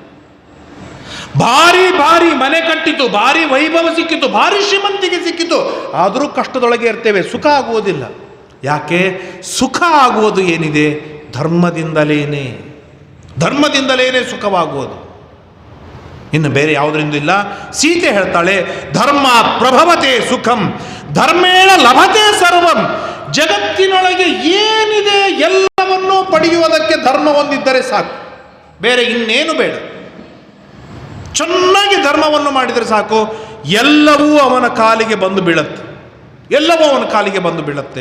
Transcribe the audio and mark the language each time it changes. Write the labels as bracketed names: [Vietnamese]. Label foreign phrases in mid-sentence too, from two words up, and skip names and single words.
[Kannada] ಭಾರಿ ಮನೆ ಕಟ್ಟಿತು, ಭಾರಿ ವೈಭವ ಸಿಕ್ಕಿತು, ಭಾರಿ ಶ್ರೀಮಂತಿಗೆ ಸಿಕ್ಕಿತು, ಆದರೂ ಕಷ್ಟದೊಳಗೆ ಇರ್ತೇವೆ, ಸುಖ ಆಗುವುದಿಲ್ಲ. ಯಾಕೆ? ಸುಖ ಆಗುವುದು ಏನಿದೆ ಧರ್ಮದಿಂದಲೇನೆ ಸುಖವಾಗುವುದು, ಇನ್ನು ಬೇರೆ ಯಾವುದರಿಂದ ಇಲ್ಲ. ಸೀತೆ ಹೇಳ್ತಾಳೆ, [Sanskrit] ಧರ್ಮ ಪ್ರಭವತೆ ಸುಖಂ ಧರ್ಮೇಣ ಲಭತೆ ಸರ್ವಂ. [Kannada] ಜಗತ್ತಿನೊಳಗೆ ಏನಿದೆ ಎಲ್ಲವನ್ನೂ ಪಡೆಯುವುದಕ್ಕೆ ಧರ್ಮ ಹೊಂದಿದ್ದರೆ ಸಾಕು, ಬೇರೆ ಇನ್ನೇನು ಬೇಡ. ಚೆನ್ನಾಗಿ ಧರ್ಮವನ್ನು ಮಾಡಿದರೆ ಸಾಕು, ಎಲ್ಲವೂ ಅವನ ಕಾಲಿಗೆ ಬಂದು ಬೀಳುತ್ತೆ.